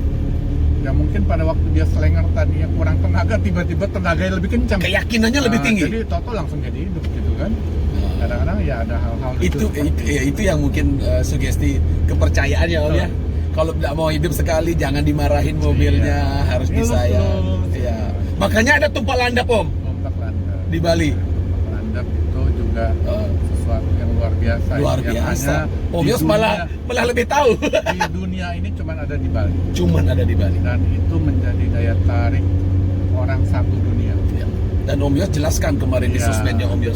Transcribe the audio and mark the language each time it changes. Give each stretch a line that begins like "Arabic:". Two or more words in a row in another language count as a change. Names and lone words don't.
Indonesian: Ya mungkin pada waktu dia selenger tadinya kurang tenaga, tiba-tiba tenaganya lebih kencang. Keyakinannya lebih tinggi. Jadi Toto langsung jadi hidup gitu kan. Kadang-kadang ya ada hal-hal Itu yang mungkin sugesti kepercayaan ya Om ya. Kalau tidak mau hidup sekali jangan dimarahin mobilnya, harus disayang. Iya. Makanya ada tumpah landap Om Kompak landap. di Bali. Kompak landap itu juga sesuatu yang luar biasa. Luar yang biasa. hanya Om di Yos dunia- malah lebih tahu. di dunia ini cuma ada di Bali. Cuman ada di Bali. Dan itu menjadi daya tarik orang satu dunia. Ya. Dan Om Yos jelaskan kemarin di Ya, sosmednya Om Yos.